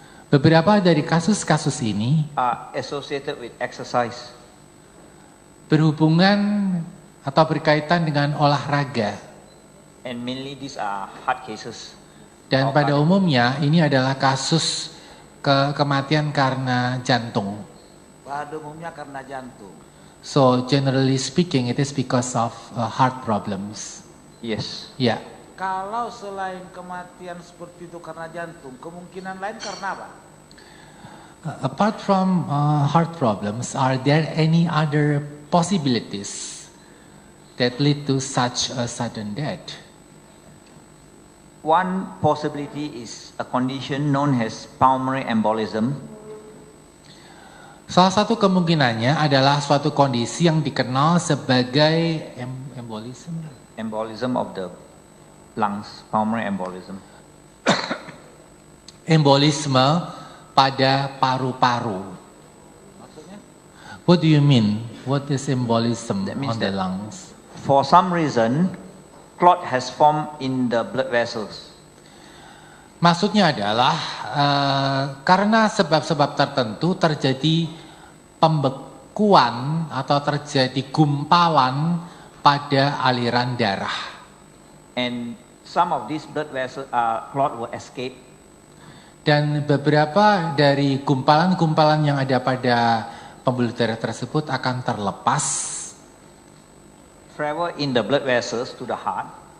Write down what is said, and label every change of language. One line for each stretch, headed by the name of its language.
Indonesian: Beberapa dari kasus-kasus ini
English: are associated with exercise.
Indonesian: berhubungan atau berkaitan dengan olahraga.
English: And mainly these are heart cases.
Indonesian: Dan pada umumnya ini adalah kasus kematian karena jantung. Pada umumnya karena jantung.
English: So generally speaking, it is because of heart problems. Yes.
Indonesian: Ya, Kalau selain kematian seperti itu karena jantung, kemungkinan lain karena apa?
English: apart from heart problems, are there any other possibilities that lead to such a sudden death? One possibility is a condition known as pulmonary embolism.
Indonesian: Salah satu kemungkinannya adalah suatu kondisi yang dikenal sebagai embolism.
English: Embolism of the lungs, pulmonary embolism.
Indonesian: Embolisme pada paru-paru.
English: What do you mean? What is embolism That means on the that- lungs? For some reason, clot has formed in the blood vessels.
Indonesian: Maksudnya adalah karena sebab-sebab tertentu terjadi pembekuan atau terjadi gumpalan pada aliran darah.
English: And Some of these blood vessel clot will escape.
Indonesian: Dan beberapa dari gumpalan-gumpalan yang ada pada pembuluh darah tersebut akan terlepas.
English: Travel in the blood vessels to the heart.